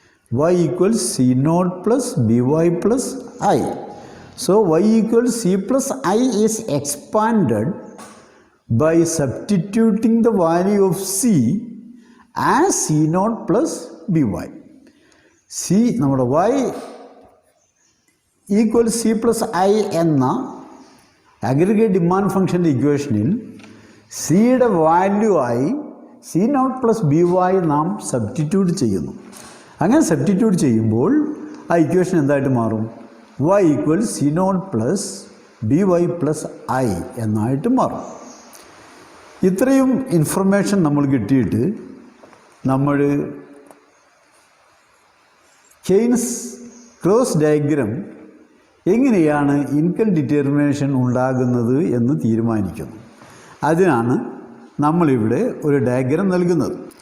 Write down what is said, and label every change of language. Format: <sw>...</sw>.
<en>Y equals C naught plus By plus I. So y equals C plus I is expanded by substituting the value of C as C0 plus by.</en> <ml>C നമ്മുടെ y equal C plus I എന്ന aggregate demand ഫംഗ്ഷൻ്റെ ഇക്വേഷനിൽ സിയുടെ value ആയി C0 plus by നാം substitute ചെയ്യുന്നു. അങ്ങനെ substitute ചെയ്യുമ്പോൾ ആ ഇക്വേഷൻ എന്തായിട്ട് മാറും? y equal C0 plus by plus I എന്നായിട്ട് മാറും. ഇത്രയും ഇൻഫർമേഷൻ നമ്മൾ കിട്ടിയിട്ട് നമ്മൾ കെയ്ൻസ് ക്രോസ് ഡയഗ്രം എങ്ങനെയാണ് ഇൻകം ഡിറ്റർമിനേഷൻ ഉണ്ടാകുന്നത് എന്ന് തീരുമാനിക്കുന്നു. അതിനാണ് നമ്മളിവിടെ ഒരു ഡയഗ്രം നൽകുന്നത്.</ml>